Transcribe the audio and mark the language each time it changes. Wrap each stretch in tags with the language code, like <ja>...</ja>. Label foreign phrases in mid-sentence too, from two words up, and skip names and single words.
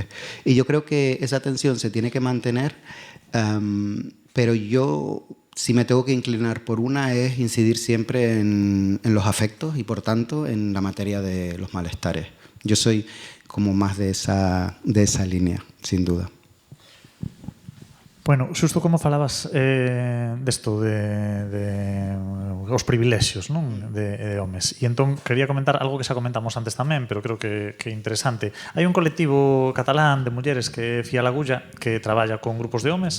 <es>Y yo creo que esa tensión se tiene que mantener, pero yo, si me tengo que inclinar por una, es incidir siempre en los afectos y, por tanto, en la materia de los malestares. Yo soy como más de esa línea, sin duda.</es> <gl>Bueno, xusto como falabas desto de os privilexios, non? De homes. E entón quería comentar algo que xa comentamos antes tamén, pero creo que é interesante. Hai un colectivo catalán de mulleres que é Fía Lagulla, que traballa con grupos de homes.</gl>